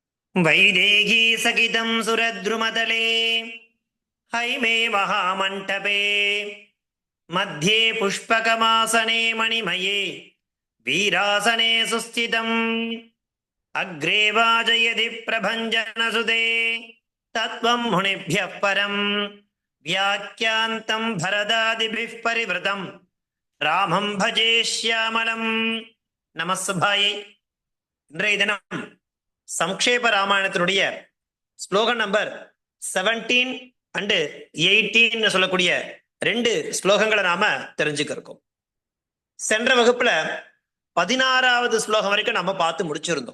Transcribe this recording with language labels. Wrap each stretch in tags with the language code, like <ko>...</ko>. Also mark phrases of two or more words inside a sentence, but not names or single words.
<sa>वैदेही सकितं सुरद्रुमतले हैमे महामण्टपे मध्ये पुष्पकमासने मणिमये वीरासने सुस्थितम् अग्रे वाजयति प्रभञ्जनसुते तत्त्वं मुनिभ्यः परं व्याख्यान्तं भरदादिभिः परिवृतं रामं भजे श्यामलं நமஸ்பாயை.</sa> <ta>இன்றைய தினம் சம்க்ஷேப ராமாயணத்தினுடைய ஸ்லோகம் நம்பர் 17 அண்ட் 18 சொல்லக்கூடிய 2 ஸ்லோகங்களை நாம தெரிஞ்சுக்கிறோம். சென்ற வகுப்புல 16வது ஸ்லோகம் வரைக்கும் நம்ம பார்த்து முடிச்சிருந்தோம்.</ta>